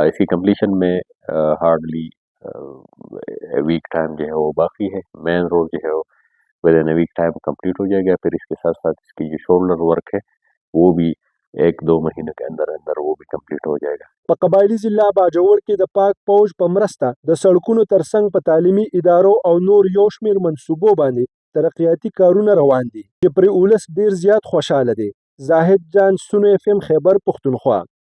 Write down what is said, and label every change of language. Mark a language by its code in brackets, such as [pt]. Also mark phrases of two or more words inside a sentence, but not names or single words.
[ur] اس کی کمپلیشن میں [en] hardly week time [ur] جو ہے وہ باقی ہے. [en] main road [ur] جو ہے وہ [en] with in week time complete [ur] ہو جائے گا. پھر اس کے ساتھ ساتھ اس کی جو [en] shoulder work [ur] ہے وہ بھی 1-2 مہینوں کے اندر اندر وہ بھی کمپلیٹ ہو جائے گا. [ps] په قبایلی ضلع باجوړ کې د پاک پوج په مرسته د سړکونو ترڅنګ په تعلیمي ادارو او نور یو شمېر منصوبو باندې ترقیاتي کارونه روان دي چې پرې ولس ډېر زیات خوشحاله دی. زاهد جان، سونو FM، خیبر پښتونخوا.